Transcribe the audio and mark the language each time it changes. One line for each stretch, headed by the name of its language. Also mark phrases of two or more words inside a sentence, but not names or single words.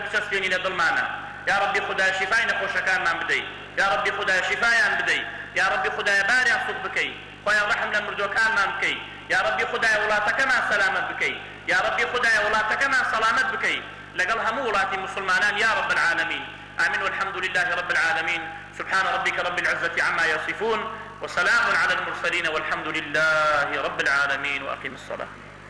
Central Kurdish: بچەسپێنی لە دڵمانە
Arabic: یا ربی
Central Kurdish: خدایە شیفای نەخۆشەکانمان بدەیت
Arabic: یا ربی
Central Kurdish: خدایە شیفایان بدەیت
Arabic: یا ربی
Central Kurdish: خدایە باریان سوق بکەیت خوایە ڕەحم لە مردوەکانمان بکەیت
Arabic: یا ربی
Central Kurdish: خدایە وڵاتەکەمان سەلامەت بکەیت
Arabic: یا ربی
Central Kurdish: خدایە وڵاتەکەمان سەلامەت بکەیت لەگەڵ هەموو وڵاتی مسلمانان
Arabic: یا رب العالمین آمين والحمد لله رب العالمين سبحان ربك رب العزة عما يصفون وسلام على المرسلين والحمد لله رب العالمين وأقم الصلاة